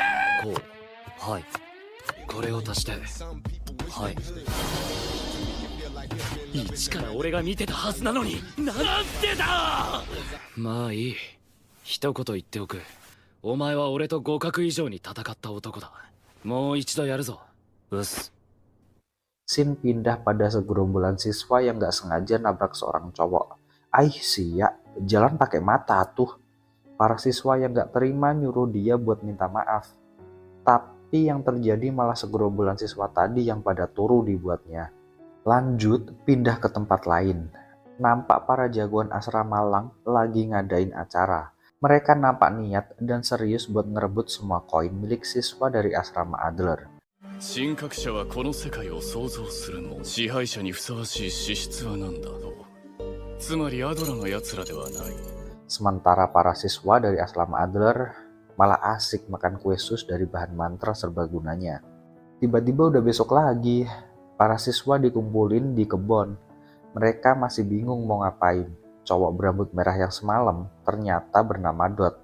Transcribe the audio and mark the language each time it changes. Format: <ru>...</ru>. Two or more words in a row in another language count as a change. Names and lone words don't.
<ja>こう。はい。これを足してはい。一から俺が見てたはずなのになんでだ。まあいい。一言言っておく。お前は俺と互角以上に戦った男だ。もう一度やるぞ。うっす。</ja> <id>Shin pindah pada segerombolan siswa yang gak sengaja nabrak seorang cowok. Sia, jalan pakai mata tuh. Para siswa yang gak terima nyuruh dia buat minta maaf. Tapi yang terjadi malah segerombolan siswa tadi yang pada turu dibuatnya. Lanjut, pindah ke tempat lain. Nampak para jagoan asrama Lang lagi ngadain acara. Mereka nampak niat dan serius buat ngerebut semua koin milik siswa dari asrama Adler.</id> <ja>神格者はこの世界を創造するも支配者にふさわしい資質は何だろう。つまりアドラの奴らではない。</ja> <id>Sementara para siswa dari asrama Adler malah asik makan kue sus dari bahan mantra serbaguna-nya. Tiba-tiba udah besok lagi. Para siswa dikumpulin di kebun. Mereka masih bingung mau ngapain. Cowok berambut merah yang semalam ternyata bernama Dot.</id>